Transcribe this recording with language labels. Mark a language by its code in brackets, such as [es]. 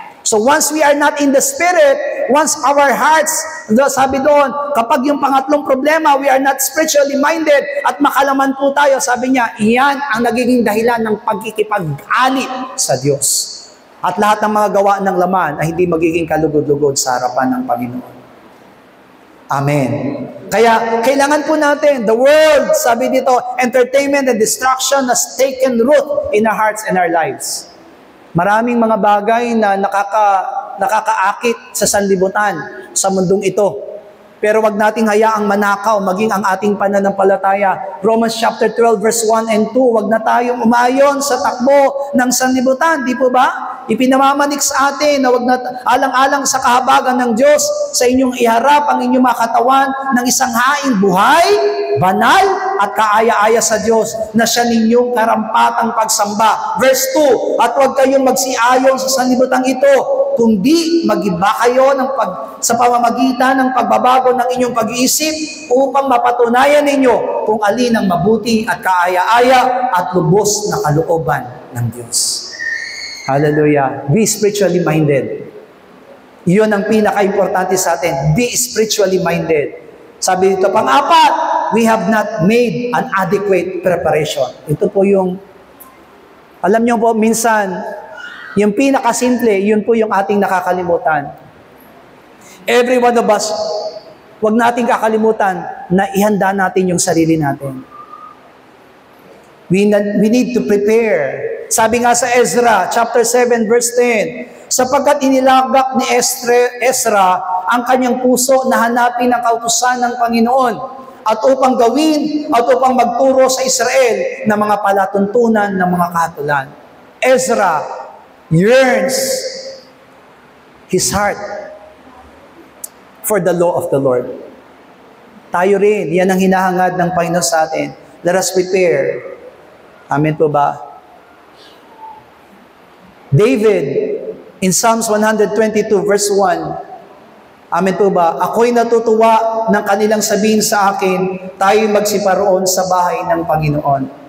[en] So once we are not in the Spirit, once our hearts, [tl] sabi doon, kapag yung pangatlong problema, [en] we are not spiritually minded [tl] at makalaman po tayo, sabi niya, iyan ang nagiging dahilan ng pagkikipag-alit sa Diyos. At lahat ng mga gawa ng laman ay hindi magiging kalugod-lugod sa harapan ng Panginoon. Amen. Kaya kailangan po natin, [en] the world, [tl] sabi dito, [en] entertainment and distraction has taken root in our hearts and our lives. [tl] Maraming mga bagay na nakakaakit sa sanlibutan sa mundong ito. Pero wag nating hayaang manakaw maging ang ating pananampalataya. Romans chapter 12 verse 1 and 2, wag na tayong umayon sa takbo ng sanlibutan, di po ba? Ipinamamanik sa atin na wag na alang-alang sa kahabagan ng Diyos sa inyong iharap ang inyong mga katawan ng isang haing buhay, banal at kaaya-aya sa Diyos na siya ninyong karampatang pagsamba. Verse 2, at wag kayong magsiayon sa sanlibutan ito, kundi mag-iba kayo sa pamamagitan ng pagbabago ng inyong pag-iisip upang mapatunayan ninyo kung alin ang mabuti at kaaya-aya at lubos na kalooban ng Diyos. Hallelujah. [en] Be spiritually minded. [tl] Iyon ang pinaka-importante sa atin. [en] Be spiritually minded. [tl] Sabi dito, pang-apat, [en] we have not made an adequate preparation. [tl] Ito po yung, alam nyo po, minsan, yung pinakasimple, yun po yung ating nakakalimutan. [en] Every one of us, [tl] wag nating kakalimutan na ihanda natin yung sarili natin. [en] We need to prepare. [tl] Sabi nga sa Ezra, chapter 7, verse 10, sapagkat inilagak ni Ezra ang kanyang puso na hanapin ang kautusan ng Panginoon at upang gawin at upang magturo sa Israel ng mga palatuntunan ng mga kahatulan. [en] Ezra yearns his heart for the law of the Lord. [tl] Tayo rin, yan ang hinahangad ng Panginoon sa atin. [en] Let us prepare. [tl] Amen po ba? [en] David, in Psalms 122 verse 1, amen [tl] po ba? Ako'y natutuwa ng kanilang sabihin sa akin, tayo'y magsiparoon sa bahay ng Panginoon.